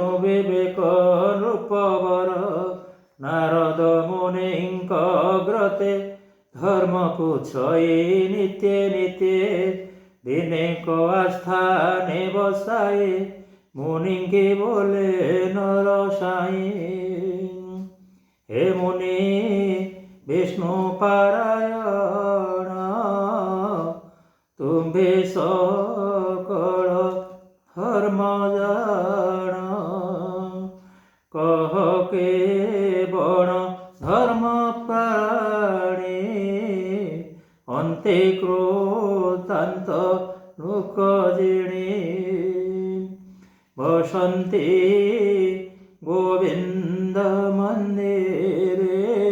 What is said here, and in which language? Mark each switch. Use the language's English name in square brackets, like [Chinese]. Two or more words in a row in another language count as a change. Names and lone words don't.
[Odia] ବିବେକ ନୃପବର ନାରଦ ମୁନିଙ୍କ ଅଗ୍ରତେ ଧର୍ମ ପୁଛଇ ନିତ୍ୟ ନିତ୍ୟ ଦିନେ କୋ ଆସ୍ଥାନେ ବସାଏ ମୁନିଙ୍କେ ବୋଲେ ନରସାଇ ହେ ମୁନି ବିଷ୍ଣୁ ପାରାୟଣ ତୁମ୍ଭେ ସକଳ ଧର୍ମ ଜାଣ କହ କେ ବଣ ଧର୍ମ ପ୍ରାଣୀ ଅନ୍ତେ କ୍ରୋଧାନ୍ତ ଲୋକ ଜିଣୀ ବସନ୍ତି ଗୋବିନ୍ଦ ମନ୍ଦିରେ